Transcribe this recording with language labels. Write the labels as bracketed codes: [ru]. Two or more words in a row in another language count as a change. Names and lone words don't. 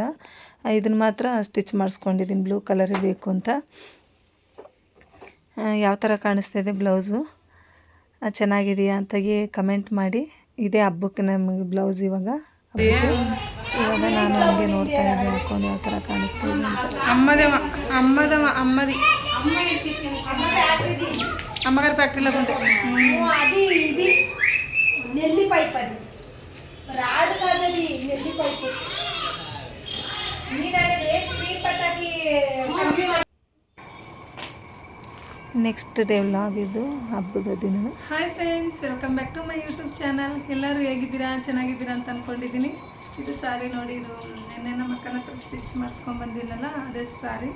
[kn] ಇದನ್ನು ಮಾತ್ರ ಸ್ಟಿಚ್ ಮಾಡಿಸ್ಕೊಂಡಿದ್ದೀನಿ, ಬ್ಲೂ ಕಲರೇ ಬೇಕು ಅಂತ. ಯಾವ ಥರ ಕಾಣಿಸ್ತಾಯಿದೆ ಬ್ಲೌಸು, ಚೆನ್ನಾಗಿದೆಯಾ ಅಂತ ಕಮೆಂಟ್ ಮಾಡಿ. ಇದೇ ಹಬ್ಬಕ್ಕೆ ನಮಗೆ ಬ್ಲೌಸ್ ಇವಾಗ ನಾನು ಹಂಗೆ ನೋಡ್ತಾ ಇದ್ದೆ ಹಾಕೊಂಡು ಯಾವ ಥರ ಕಾಣಿಸ್ತಾಯಿದೆ ಅಂತ. [te] అమ్మగారి ఫ్యాక్టరీలో ఉంటే అది ఇది నెల్లి పైప్, అది రాడ్ కాదది, నెల్లి పైప్. [en] next day vlog [kn] ಇದು, ಹಬ್ಬದ ದಿನ. [en] Hi friends, welcome back to my YouTube channel. [kn] ಎಲ್ಲರೂ ಹೇಗಿದ್ದೀರಾ? ಚೆನ್ನಾಗಿದ್ದೀರಾ ಅಂತ ಅಂದ್ಕೊಂಡಿದ್ದೀನಿ. ಇದು ಸಾರಿ ನೋಡಿ, ಇದು ನೆನ್ನೆ ನಮ್ಮ ಅಕ್ಕನ ಹತ್ರ ಸ್ಟಿಚ್ ಮಾಡಿಸ್ಕೊಂಡ್ಬಂದಿನಲ್ಲ, ಅದೇ ಸಾರಿ.